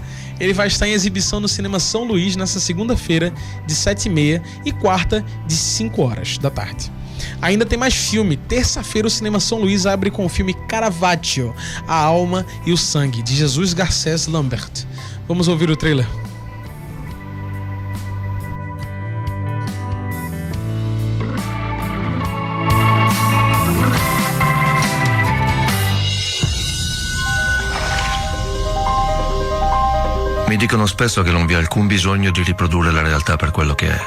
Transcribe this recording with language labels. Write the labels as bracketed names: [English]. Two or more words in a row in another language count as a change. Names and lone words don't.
[Portuguese] Ele vai estar em exibição no Cinema São Luís nessa segunda-feira, de 7h30 e quarta, de 5h da tarde. Ainda tem mais filme. Terça-feira o Cinema São Luís abre com o filme Caravaggio, A Alma e o Sangue, de Jesus Garcés Lambert. Vamos ouvir o trailer. [Italian] Mi dicono spesso che non vi è alcun bisogno di riprodurre la realtà per quello che è.